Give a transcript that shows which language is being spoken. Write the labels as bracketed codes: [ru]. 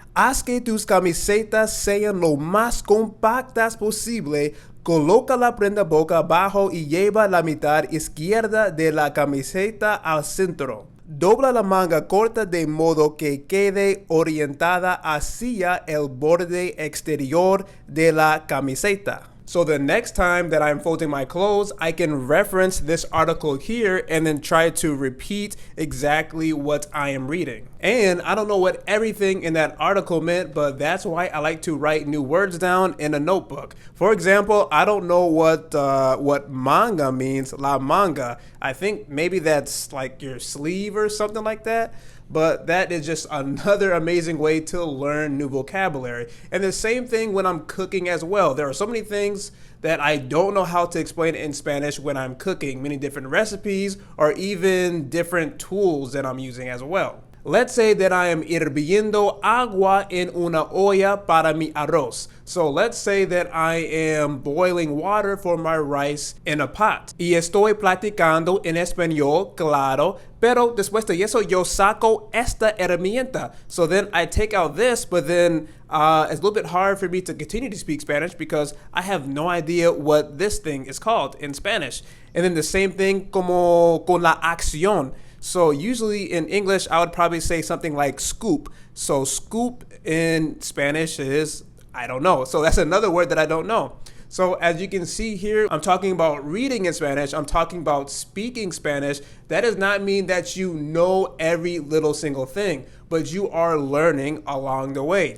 [es] Haz que tus camisetas sean lo más compactas posible. Coloca la prenda boca abajo y lleva la mitad izquierda de la camiseta al centro. Dobla la manga corta de modo que quede orientada hacia el borde exterior de la camiseta. [en] So the next time that I'm folding my clothes, I can reference this article here and then try to repeat exactly what I am reading. And I don't know what everything in that article meant, but that's why I like to write new words down in a notebook. For example, I don't know what manga means, la manga. I think maybe that's like your sleeve or something like that. but that is just another amazing way to learn new vocabulary. And the same thing when I'm cooking as well. There are so many things that I don't know how to explain in Spanish when I'm cooking, many different recipes or even different tools that I'm using as well. Let's say that I am [es] hirviendo agua en una olla para mi arroz. [en] So let's say that I am boiling water for my rice in a pot. [es] Y estoy platicando en español, claro, pero después de eso yo saco esta herramienta. [en] So then I take out this, but then it's a little bit hard for me to continue to speak Spanish because I have no idea what this thing is called in Spanish. And then the same thing [es] como con la acción. [en] So usually in English, I would probably say something like scoop. So scoop in Spanish is, I don't know. So that's another word that I don't know. So as you can see here, I'm talking about reading in Spanish. I'm talking about speaking Spanish. That does not mean that you know every little single thing, but you are learning along the way.